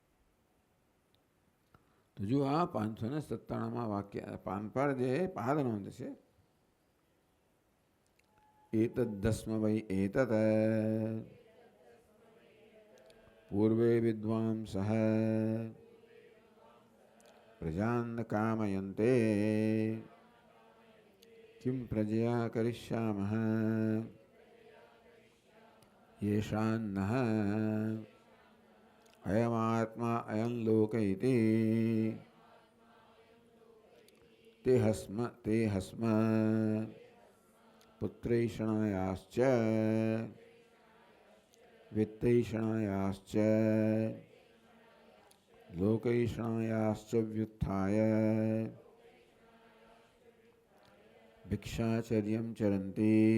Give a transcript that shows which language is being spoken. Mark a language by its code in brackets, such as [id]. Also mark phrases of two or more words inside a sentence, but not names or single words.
[gu] તો જો આ 597માં વાક્ય પાન પર જે પાદનોંધ છે, [sa] एतद्दस्म वै एतत पूर्वे विद्वांसः प्रजान कामयन्ते किम प्रजया करिष्यामः येषान्नः अयमात्मा अयं लोक इति ते हस्म पुत्रैषणायाश्च वित्तैषणायाश्च लोकैषणायाश्च व्युत्थाय भिक्षाचर्यं चरन्ति